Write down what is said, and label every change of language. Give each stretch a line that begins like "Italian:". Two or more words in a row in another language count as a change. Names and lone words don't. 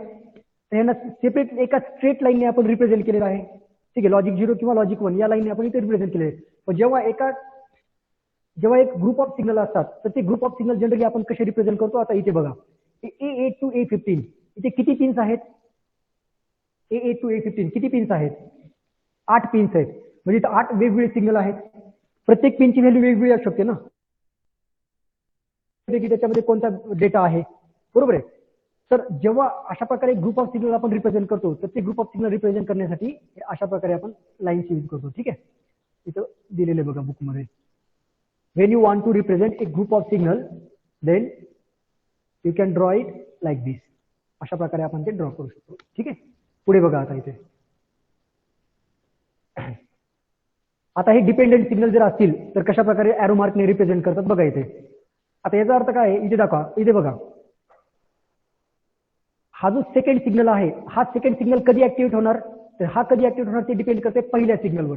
Marathi: यांना सेपरेट एका स्ट्रेट लाईनने आपण रिप्रेझेंट केलेलं आहे. ठीक आहे. लॉजिक 0 किंवा लॉजिक 1 या लाईनने आपण इथे रिप्रेझेंट केले आहे. पण जेव्हा एक
English: group of signal
Marathi: असतात तर ते
English: group of signal
Marathi: जनरली आपण कसे रिप्रेझेंट करतो. आता इथे बघा, A8 to A15 इथे किती पिन्स आहेत? A8 to A15 किती पिन्स आहेत? 8 पिन्स आहेत. म्हणजे इथे 8 वेगवेगळे सिग्नल आहेत. प्रत्येक पिनची व्हॅल्यू वेगवेगळी असू शकते ना, की त्याच्यामध्ये कोणता डेटा आहे. बरोबर आहे. तर जेव्हा अशा प्रकारे
English: group of signal
Marathi: आपण रिप्रेझेंट करतो तर ते
English: group of signal
Marathi: रिप्रेझेंट करण्यासाठी अशा प्रकारे आपण लाईन्स यूज करतो. ठीक आहे. इथं दिलेले बघा बुकमध्ये,
English: when you want to represent a group of signal then you can draw it like this.
Marathi: अशा प्रकारे आपण ते ड्रॉ करू शकतो. ठीक आहे. पुढे बघा, आता इथे आता हे
English: dependent signal
Marathi: जर असतील तर कशा प्रकारे एरो मार्कने रिप्रेझेंट करतात बघा इथे. आता याचा अर्थ काय आहे इथे दाखवा. इथे बघा, हा जो
English: second signal
Marathi: आहे, हा
English: second signal
Marathi: कधी ऍक्टिव्हेट होणार, तर हा कधी ऍक्टिव्हेट होणार ते डिपेंड करते पहिल्या सिग्नलवर.